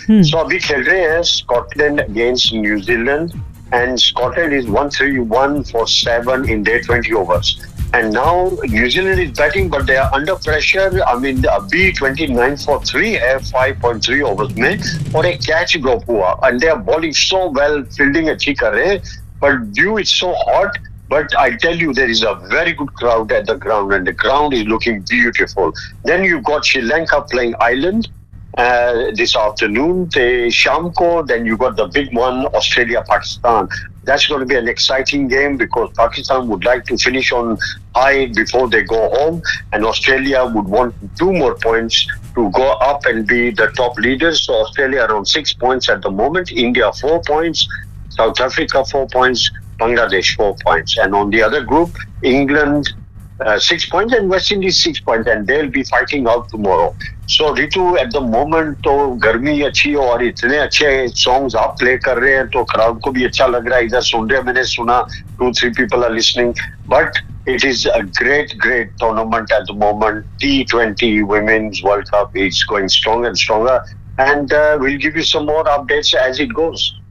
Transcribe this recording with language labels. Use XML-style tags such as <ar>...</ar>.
<en>so</en> <hi>अभी खेल रहे हैं</hi> <en>Scotland against New Zealand and Scotland is 131/7 in their 20 overs. And now New Zealand is batting but they are under pressure. I mean</en> <hi>अभी 29/3 है 5.3 overs में और एक कैच ड्रॉप हुआ</hi> <en>and they are bowling so well,</en> <hi>fielding अच्छी कर रहे हैं</hi> <en>But view is so hot. But I tell you, there is a very good crowd at the ground and the ground is looking beautiful. Then you've got Sri Lanka playing Ireland this afternoon, the Shamko. Then you've got the big one, Australia-Pakistan. That's going to be an exciting game because Pakistan would like to finish on high before they go home and Australia would want 2 more points to go up and be the top leaders. So Australia around 6 points at the moment, India 4 points, South Africa 4 points, Bangladesh 4 points, and on the other group, England 6 points and West Indies 6 points, and they'll be fighting out tomorrow. So Ritu, at the moment</en> <hi>तो गर्मी अच्छी हो और इतने अच्छे songs आप play कर रहे हैं तो crowd को भी अच्छा लग रहा है। इधर सुन रहे हैं, मैंने सुना</hi> <en>2-3 people are listening, but it is a great tournament at the moment. T20 Women's World Cup is going strong and stronger, and we'll give you some more updates as it goes.</en>